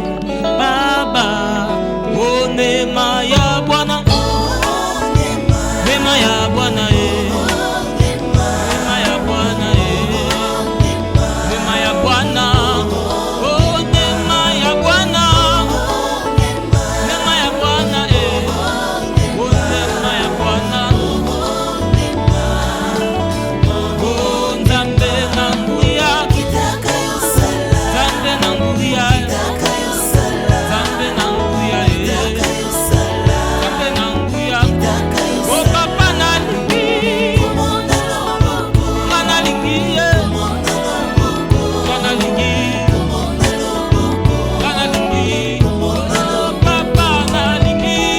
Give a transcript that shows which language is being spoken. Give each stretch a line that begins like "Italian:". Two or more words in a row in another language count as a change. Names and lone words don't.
Swahili: Baba, o neema ya Bwana, neema Bwana neema ya Bwana neema ya Bwana oh neema ya Bwana neema ya Bwana oh neema ya Bwana
Lingala: oh Nzambe nanguya Nzambe nanguya Nzambe nanguya Nzambe nanguya oh papa nalingi nalingi nalingi nalingi oh papa nalingi